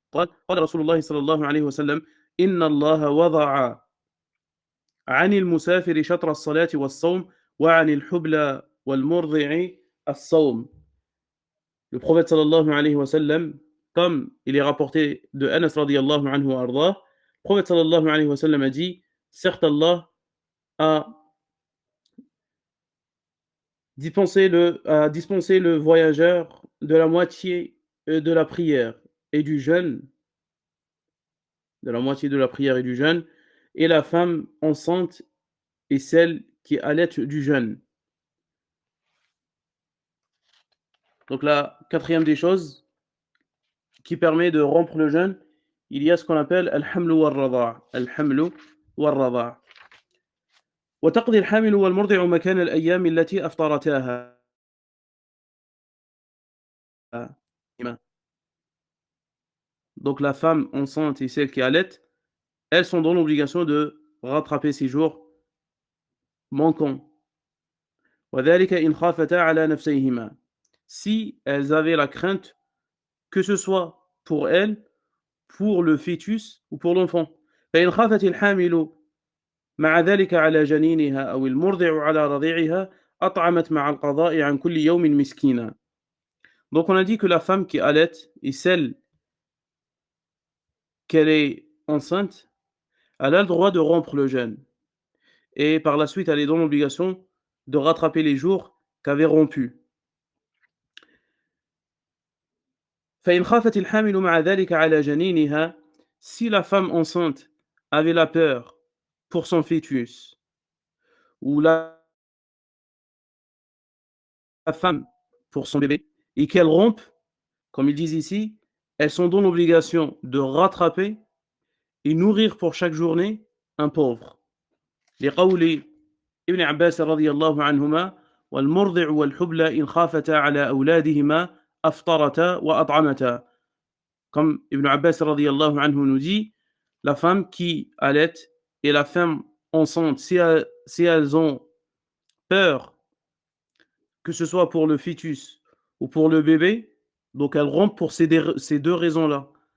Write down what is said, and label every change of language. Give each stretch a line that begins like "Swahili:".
Arabic: قال رسول الله صلى الله عليه وسلم إن الله وضع عن المسافر شطر الصلاة والصوم وعن الحبلى والمرضع الصوم.
French: Le prophète sallallahu alayhi wa sallam, comme il est rapporté de Anas
Arabic: radiyallahu anhu wa ardah,
French: le prophète sallallahu alayhi wa sallam a dit, certes Allah a dispensé le voyageur de la moitié de la prière et du jeûne, de la moitié de la prière et du jeûne, et la femme enceinte et celle qui allait du jeûne. Donc la quatrième des choses qui permet de rompre le jeûne, il y a ce qu'on appelle al-hamlu wal-rada'.
Arabic: Al-hamlu wal-rada'. وتقضي الحامل والمرضع مكان الأيام التي أفطرتاها.
French: Donc la femme enceinte et celle qui allait, elles sont dans l'obligation de rattraper ces jours manquants.
Arabic: وذلك إن خافتا على نفسيهما.
French: Si elles avaient la crainte que ce soit pour elles, pour le fœtus ou pour l'enfant.
Arabic: فإن خافت الحامل مع ذلك على جنينها أو المرضع على رضيعها أطعمت مع القضاء عن كل يوم مسكينا.
French: Donc on a dit que la femme qui allait et celle qu'elle est enceinte, elle a le droit de rompre le jeûne. Et par la suite, elle est dans l'obligation de rattraper les jours qu'avait rompus.
Arabic: فإن خافت الحامل مع ذلك على جنينها,
French: si la femme enceinte avait la peur pour son fœtus, ou la femme pour son bébé, et qu'elle rompe, comme ils disent ici, elles sont dans l'obligation de rattraper et nourrir pour chaque journée un pauvre.
Arabic: لقول ابن عباس رضي الله عنهما والمرضع والحبلى إن خافتا على أولادهما أفطرتا وأطعمتا.
French: Comme Ibn Abbas
Arabic: radiyallahu anhu
French: nous dit, la femme qui allait et la femme enceinte, si elles ont peur, que ce soit pour le fœtus ou pour le bébé, donc elles rompent pour ces deux raisons-là.